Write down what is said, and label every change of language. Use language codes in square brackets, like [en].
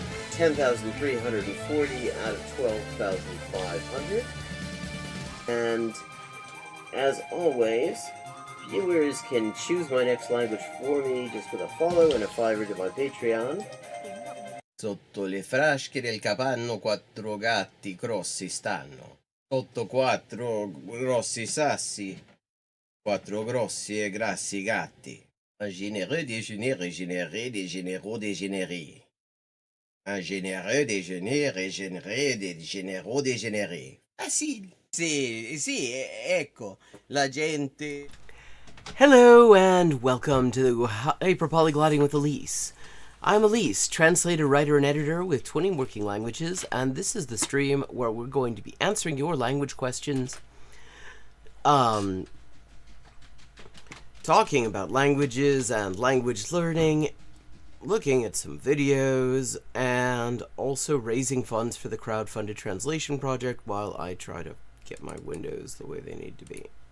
[en] 10,340 out of 12,500. And as always, viewers can choose my next language for me just with a follow and a $5 to my Patreon. [it] Sotto le frasche del capanno 4 gatti grossi stanno. Sotto 4 grossi sassi, 4 grossi e grassi gatti. [fr] Un généreux déjeuner régénéré, des généraux dégénérés. Un généreux déjeuner régénéré, des généraux dégénérés. [it] Facile. Sì, ecco, la gente... [en] Hello and welcome to Hyperpolyglotting with Elise. I'm Elise, translator, writer, and editor with 20 working languages, and this is the stream where we're going to be answering your language questions, talking about languages and language learning, looking at some videos, and also raising funds for the crowdfunded translation project while I try to get my windows the way they need to be.